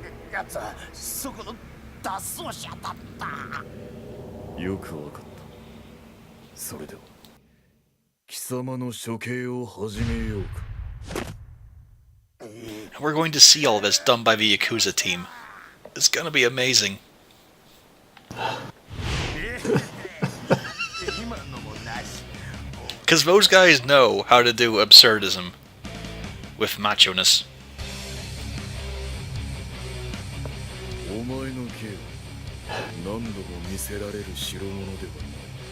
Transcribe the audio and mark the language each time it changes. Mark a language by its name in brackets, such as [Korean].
[Japanese] やつはそこの脱走者だった。よくわかった。それでは貴様の処刑を始めようか。 [English] We're going to see all this done by the Yakuza team. It's gonna be amazing. Because those guys know how to do absurdism with macho-ness. [Japanese] お前の刑は何度も見せられる代物ではない。